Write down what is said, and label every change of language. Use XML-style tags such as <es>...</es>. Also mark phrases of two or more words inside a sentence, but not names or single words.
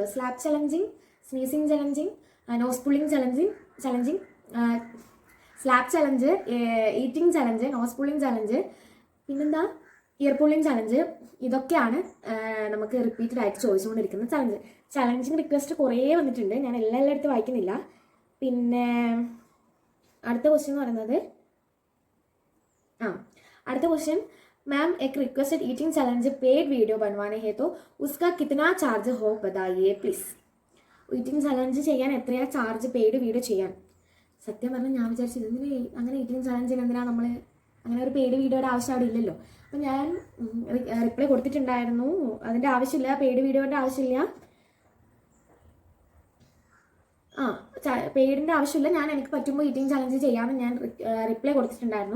<en>slab challenging, sneezing challenging, nose pulling challenging, slab challenge, eating challenge, nose pulling challenge,</en> <ml>പിന്നെന്താ</ml> <en>ear pulling challenge,</en> <ml>ഇതൊക്കെയാണ് നമുക്ക് റിപ്പീറ്റഡ് ആയിട്ട് ചോദിച്ചുകൊണ്ടിരിക്കുന്ന</ml> <en>challenging request</en> <ml>കുറേ വന്നിട്ടുണ്ട്. ഞാൻ എല്ലായിടത്തും വായിക്കുന്നില്ല. പിന്നെ അടുത്ത ക്വസ്റ്റ്യൻ എന്ന് പറയുന്നത്, അടുത്ത ക്വസ്റ്റ്യൻ,</ml> <hi>मैम एक</hi> <en>requested eating challenge paid video</en> <hi>बनवाने हैं तो उसका कितना चार्ज हो बताइए प्लीज़.</hi> <en>eating challenge</en> <ml>ചെയ്യാൻ എത്രയാണ് ചാർജ്,</ml> <en>paid video</en> <ml>ചെയ്യാൻ? സത്യം പറഞ്ഞാൽ ഞാൻ വിചാരിച്ചത് അങ്ങനെ</ml> <en>eating challenge</en> <ml>എന്തിനാണ് നമ്മൾ അങ്ങനെ ഒരു</ml> <en>paid video</en> <ml>ആവശ്യം അവിടെ ഇല്ലല്ലോ. അപ്പം ഞാൻ റിപ്ലൈ കൊടുത്തിട്ടുണ്ടായിരുന്നു, അതിൻ്റെ ആവശ്യമില്ല,</ml> <en>paid video</en> <ml>ആവശ്യമില്ല, പെയ്ഡിൻ്റെ ആവശ്യമില്ല, ഞാൻ എനിക്ക് പറ്റുമ്പോൾ</ml> <en>eating challenge</en> <ml>ചെയ്യാമെന്ന് ഞാൻ റിപ്ലൈ കൊടുത്തിട്ടുണ്ടായിരുന്നു.</ml>